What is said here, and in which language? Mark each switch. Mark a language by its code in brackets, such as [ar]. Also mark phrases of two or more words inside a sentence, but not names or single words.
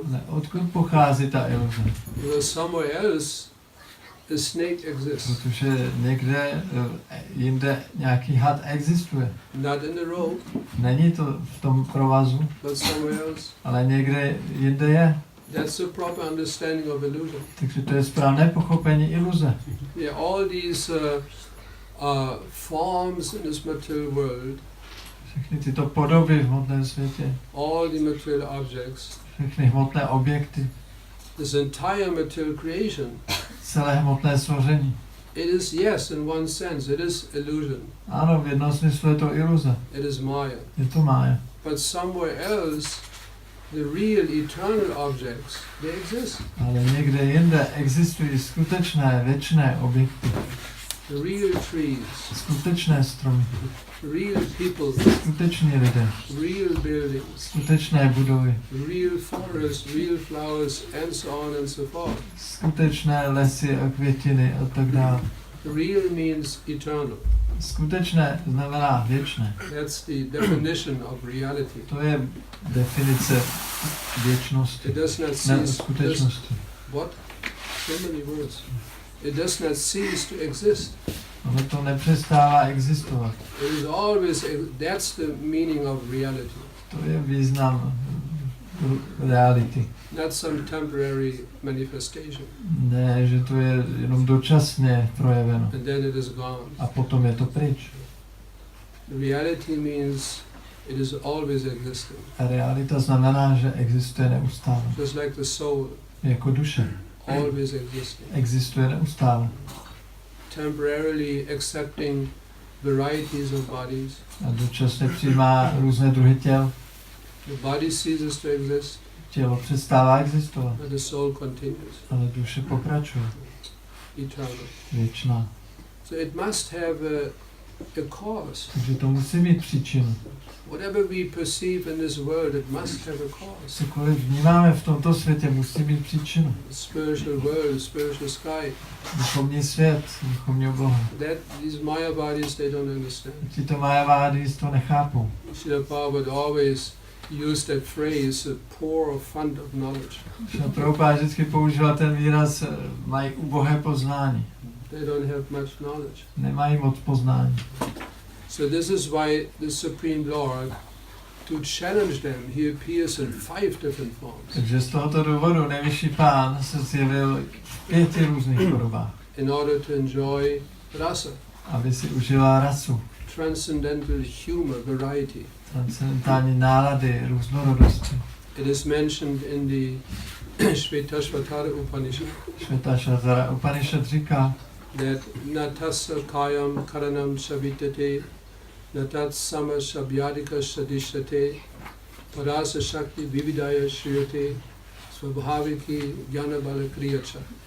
[cs] Ne, odkud pochází ta iluze? [en] Because somewhere else a snake exists. [cs] Protože někde jinde nějaký had existuje. [en] Not in the rope. [cs] Není to v tom provazu, [en] But somewhere else. [cs] ale někde jinde je. [en] That's the proper understanding of illusion. [cs] Takže to je správné pochopení iluze. [en] Yeah, all these forms in this material world, [cs] Všechny tyto podoby v hmotném světě, [en] all the material objects, [cs] všechny hmotné objekty, [en] this entire material creation, [cs] celé hmotné stvoření. [en] it is, yes, in one sense, it is illusion. [cs] Ano, v jednom smyslu je to iluze. [en] It is Maya. [cs] Je to mája. [en] But somewhere else, the real eternal objects, they exist. [cs] Ale někde jinde existují skutečné, věčné objekty, [en] The real trees, [cs] skutečné stromy, [en] real people, [cs] skuteční lidé, [en] real buildings, [cs] skutečné budovy, [en] real forests, real flowers, and so on and so forth. [cs] skutečné lesy a květiny a tak dále. [en] Real means eternal. [cs] Skutečné znamená věčné. [en] That's the definition of reality. [cs] To je definice věčnosti, [en] It does not [cs] ne [en] cease. [cs] skutečnosti. [en] What? So many words. It does not cease to exist. [cs] Ono to nepřestává existovat. [en] It is always. That's the meaning of reality. [cs] To je význam reality. [en] Not some temporary manifestation. [cs] Ne, že to je jenom dočasně projeveno. [en] And then it is gone. [cs] A potom je to pryč. [en] Reality means it is always existing. [cs] A realita znamená, že existuje neustále. [en] Just like the soul, [cs] Jako duše. [en] always existing. [cs] Existuje neustále. [en] Temporarily accepting varieties of bodies. [cs] A dočasně přijímá různé druhy těl. [en] The body ceases to exist, [cs] Tělo přestává existovat. [en] and the soul continues, [cs] Ale duše pokračuje. [en] eternal. [cs] Věčná. [en] So it must have a cause. [cs] Takže to musí mít příčinu. [en] Whatever we perceive in this world, it must have a cause. [cs] Cokoliv vnímáme v tomto světě, musí mít příčinu. [en] The spiritual world, the spiritual sky. [cs] Duchovní svět, duchovní obloha. [en] These Maya bodies, they don't understand. [cs] Tyto majavády to nechápou. [en] Srila Prabhupada always used that phrase, a poor fund of knowledge. [cs] Šrila Prabhupada vždycky používal ten výraz, mají ubohé poznání. [en] They don't have much knowledge. [cs] Nemají moc poznání. [en] So this is why the Supreme Lord, to challenge them, he appears in 5 different forms. [cs] Takže z tohoto důvodu nejvyšší pán se zjevil v 5 různých podobách, [en] In order to enjoy rasa, [cs] aby si užila rasu, [en] transcendental humor, variety. [cs] transcendentální nálady, různorodosti. [en] It is mentioned in the Shvetashvatara Upanishad [cs] Shvetashvatara Upanishad říká, [sa] that नतस कयम् करणम् सवितते नतत् सम सभ्यदिक सदिशते परस शक्ति विविदय श्रियते स्वभाविकी ज्ञानबल क्रियच.